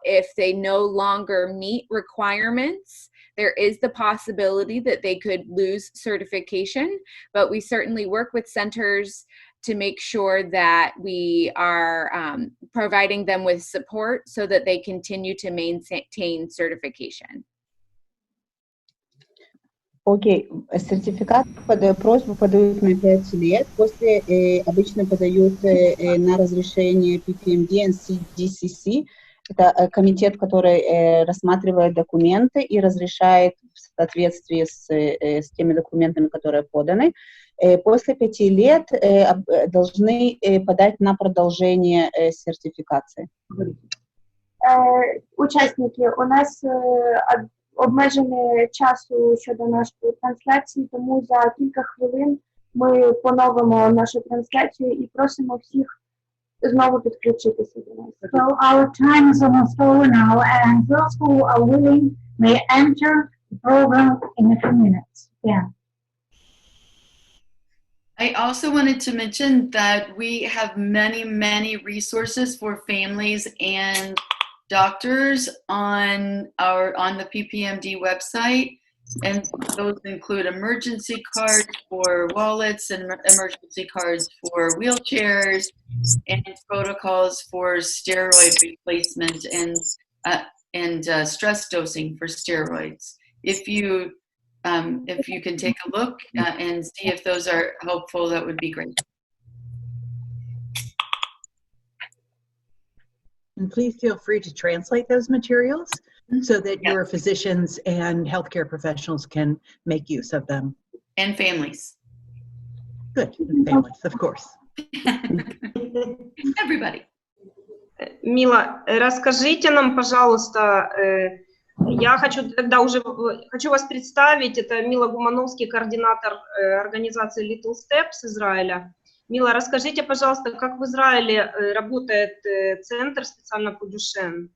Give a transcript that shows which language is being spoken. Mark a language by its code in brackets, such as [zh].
[en] If they no longer meet requirements, there is the possibility that they could lose certification, but we certainly work with centers to make sure that we are providing them with support so that they continue to maintain certification. [ru] Окей, сертификат, просьбу подают на 5 лет, после обычно подают на разрешение PPMD и CDCC, это комитет, который рассматривает документы и разрешает в соответствии с теми документами, которые поданы. После 5 лет должны подать на продолжение сертификации. [uk] Учасники, у нас обмежене часу щодо нашої трансляції, тому за кілька хвилин ми поновимо нашу трансляцію і просимо всіх знову підключитися до нас. [en] So our time is almost over now, and those who are willing may enter the program in a few minutes. Yeah. I also wanted to mention that we have many resources for families and doctors on the PPMD website, and those include emergency cards for wallets and emergency cards for wheelchairs and protocols for steroid replacement and stress dosing for steroids. If you can take a look and see if those are helpful, that would be great. And please feel free to translate those materials so that your physicians and healthcare professionals can make use of them. And families. Good, and families, of course. Everybody. [ru] Мила, расскажите нам, пожалуйста, я хочу вас представить, это Мила Гумановский, координатор организации Little Steps Израиля. Мила, расскажите, пожалуйста, как в Израиле работает центр специально по Дюшен?